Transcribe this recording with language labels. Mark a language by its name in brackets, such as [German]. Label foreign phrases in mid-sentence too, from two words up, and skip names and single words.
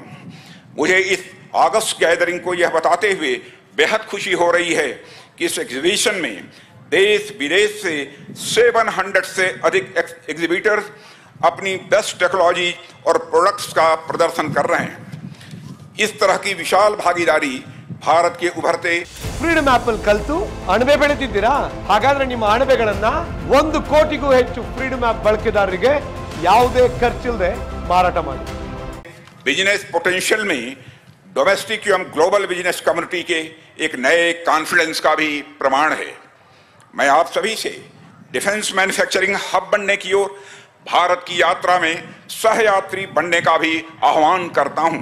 [Hindi] मुझे इस [English] august gathering [Hindi] को यह बताते हुए बेहद खुशी हो रही है कि इस एग्जीबिशन में देश विदेश से 700 से अधिक एग्जीबिटर्स अपनी [English] best technology [Hindi] और प्रोडक्ट्स का प्रदर्शन कर रहे हैं। इस तरह की विशाल भागीदारी भारत के उभरते [Kannada] ಫ್ರೀಡಮ್ ಆಪ್ ಅಲ್ಲಿ ಕಲಿತು ಅಣಬೆ ಬೆಳೆತಿದ್ದೀರಾ? ಹಾಗಾದ್ರೆ ನಿಮ್ಮ ಅಣಬೆಗಳನ್ನ 1 ಕೋಟಿಗೂ ಹೆಚ್ಚು ಫ್ರೀಡಮ್ ಆಪ್ ಬಳಕೆದಾರರಿಗೆ ಯಾವುದೇ ಖರ್ಚಿಲ್ಲದೆ ಮಾರಾಟ ಮಾಡಿ। [English] business potential [Hindi] में डोमेस्टिक एवं [English] global business community [Hindi] के एक नए कॉन्फिडेंस का भी प्रमाण है। मैं आप सभी से [English] defence manufacturing hub [Hindi] बनने की ओर भारत की यात्रा में सहयात्री बनने का भी आह्वान करता हूं।